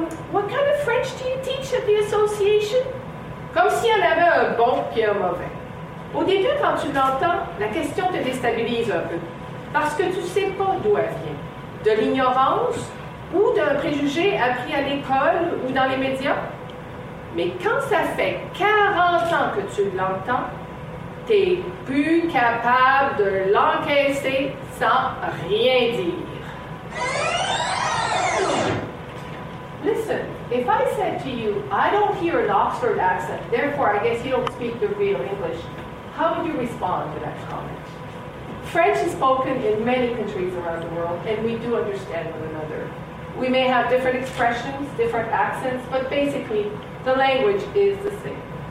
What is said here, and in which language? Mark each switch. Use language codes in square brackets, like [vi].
[en] What kind of French do you teach at the association? [fr] Comme s'il y en avait un bon puis un mauvais. Au début, quand tu l'entends, la question te déstabilise un peu. Parce que tu ne sais pas d'où elle vient. De l'ignorance ou d'un préjugé appris à l'école ou dans les médias. Mais quand ça fait 40 ans que tu l'entends, tu n'es plus capable de l'encaisser sans rien dire. [en] Listen. If I said to you, I don't hear an Oxford accent, therefore I guess you don't speak the real English, how would you respond to that comment? French is spoken in many countries around the world, and we do understand one another. We may have different expressions, different accents, but basically, the language is the same.